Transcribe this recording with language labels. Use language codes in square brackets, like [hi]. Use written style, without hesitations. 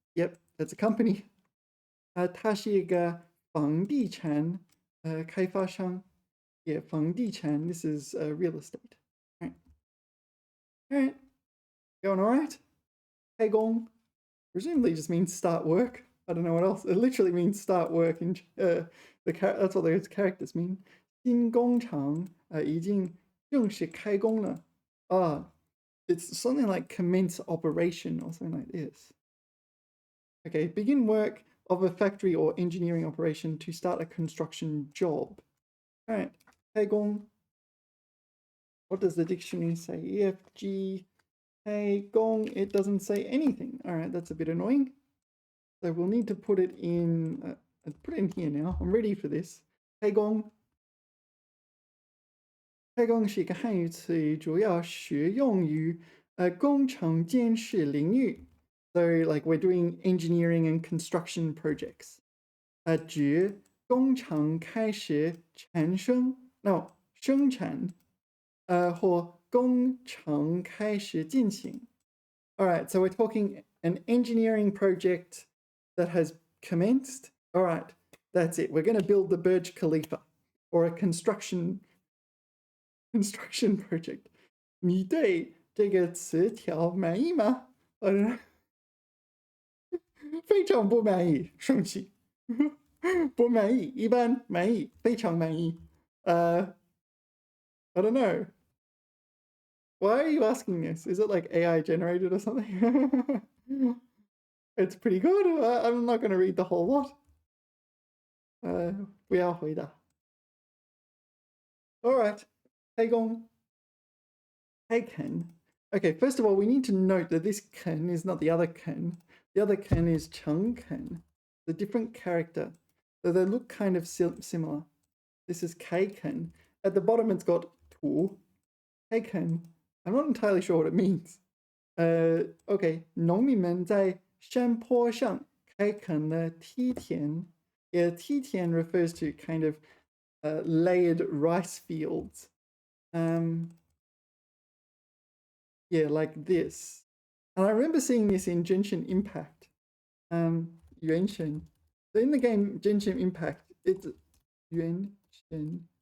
[en] Yep, that's a company. [zh] 它是一个房地产开发商. [en] Yeah, 房地产.This is real estate. All right. All right. Going all right? 开工. Presumably just means start work. I don't know what else. It literally means start work. In that's what those characters mean. [zh] 新工厂已经正式开工了. [en] it's something like commence operation or something like this. Okay, begin work of a factory or engineering operation to start a construction job. All right, 开工. What does the dictionary say? EFG, 开工.It doesn't say anything. All right, that's a bit annoying. So we'll need to put it in. Put it in here now. I'm ready for this. 开工. [zh] 开工是一个汉语词语，主要使用于工程建设领域。 [en] So like we're doing engineering and construction projects. [zh] 指工厂开始产生 no 生产或工程开始进行. [en] All right, so we're talking an engineering project that has commenced. All right, that's it. We're going to build the Burj Khalifa or a construction project. [zh] 你对这个词条满意吗？非常不满意，生气。不满意，一般满意，非常满意。 [en] I don't know. Why are you asking this? Is it like AI generated or something? It's pretty good. I'm not going to read the whole lot. [zh] 不要回答. [en] All right. 开工.开垦. Okay, first of all, we need to note that this ken is not the other ken. The other ken is 诚恳, the different character. So they look kind of similar. This is 开垦.At the bottom, it's got 土.开垦. I'm not entirely sure what it means. [zh] Okay, 农民们在山坡上开垦了梯田. [en] Yeah, 梯田 refers to kind of layered rice fields. Yeah, like this. And I remember seeing this in Genshin Impact. Yuanshen. So in the game Genshin Impact, it's Yuanshen.